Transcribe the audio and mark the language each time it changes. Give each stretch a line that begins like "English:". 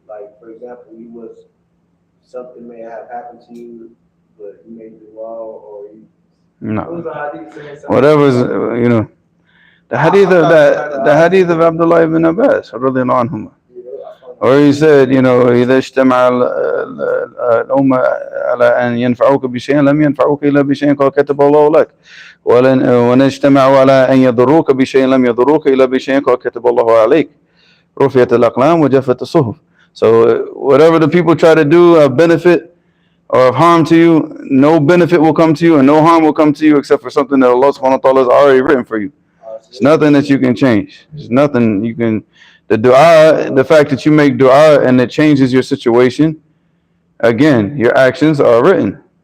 English: Like for example, something may have happened to you, but you made dua or you. No. What was the hadith saying? Whatever's, you know, the hadith of Abdullah ibn Abbas, radiallahu anhuma. Or he said, you know,
Arabic: إذا اجتمع الأمة على أن ينفعوك بشيء لم ينفعوك إلا بشيء قد كتب الله لك وإن اجتمعوا على أن يضروك بشيء لم يضروك إلا بشيء قد كتب الله عليك رفعت الأقلام وجفت الصحف.
English: So whatever the people try to do of benefit or of harm to you, no benefit will come to you and no harm will come to you except for something that Allah subhanahu wa ta'ala has already written for you. It's nothing that you can change. It's nothing you can. The dua, the fact that you make dua and it changes your situation, again, your actions are written.